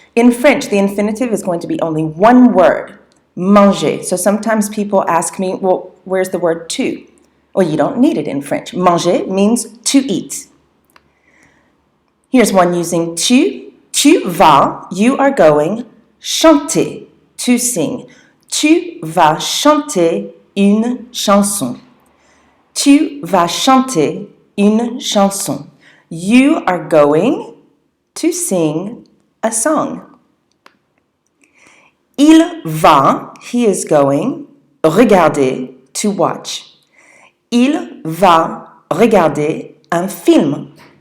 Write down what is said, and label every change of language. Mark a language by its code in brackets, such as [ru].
[en] In French, the infinitive is going to be only one word, manger. So sometimes people ask me, well, where's the word to? Well, you don't need it in French. Manger means to eat. Here's one using tu. [fr] Tu vas, [en] you are going, chanter, to sing. [fr] Tu vas chanter une chanson. Tu vas chanter une chanson. [en] You are going to sing a song. [fr] Il va, [en] he is going, regarder, to watch. [fr] Il va regarder un film.